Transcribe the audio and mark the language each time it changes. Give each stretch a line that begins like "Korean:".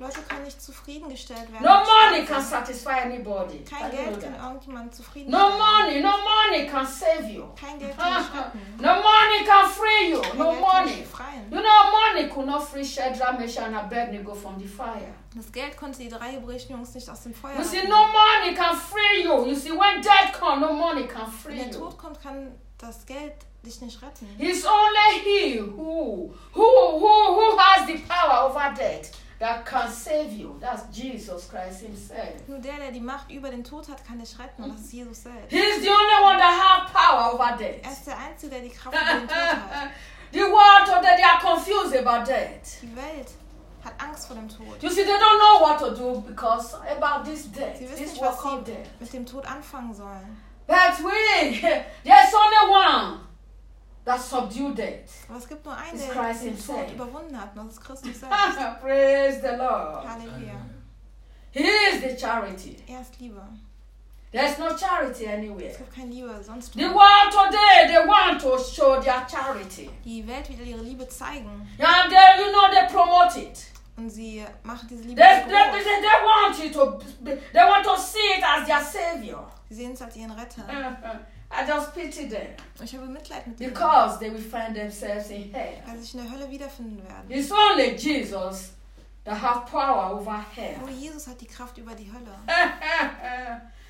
German: Leute können nicht zufriedengestellt werden.
English: No money can satisfy anybody.
German: Kein Geld kann irgendjemanden zufriedenstellen.
English: No money can save you.
German: Kein Geld kann dich retten.
English: No money can free you. no money. You know, money could not free Shadrach, Meshach and Abednego from the fire.
German: Das Geld konnte die drei hebräischen Jungs nicht aus dem Feuer.
English: You see, no money can free you. You see, when death comes, no money can free you.
German: Wenn der Tod kommt, kann das Geld dich nicht retten.
English: It's only he who has the power over death that can save you. That's Jesus Christ himself.
German: Nur der, der die Macht über den Tod hat, kann dich retten. Und das ist Jesus selbst.
English: He's the only one that has power over death.
German: Er ist der Einzige, der die Kraft über den Tod hat.
English: The world today, they are confused about death.
German: Die Welt hat Angst vor dem Tod.
English: You see, they don't know what to do because about this death.
German: Sie wissen nicht, was sie mit dem Tod anfangen sollen.
English: But we, there's only one that subdued it.
German: Aber es gibt nur einen, der den Tod überwunden hat, und das ist Christus selbst.
English: Praise the Lord.
German: Halleluja.
English: He is the charity.
German: Er ist Liebe.
English: There's no charity anywhere.
German: Es gibt keine Liebe sonst.
English: The world today, they want to show their charity.
German: Die Welt will ihre Liebe zeigen.
English: Yeah, they, you know, they promote it.
German: Und sie machen diese Liebe groß.
English: They want you to, they want to see it as their savior.
German: Sie sehen es als ihren Retter.
English: I just pity them.
German: Ich habe Mitleid mit ihnen.
English: Because they will find themselves in hell.
German: Weil sie sich in der Hölle wiederfinden werden.
English: It's only Jesus that has power over hell.
German: Nur Jesus hat die Kraft über die Hölle.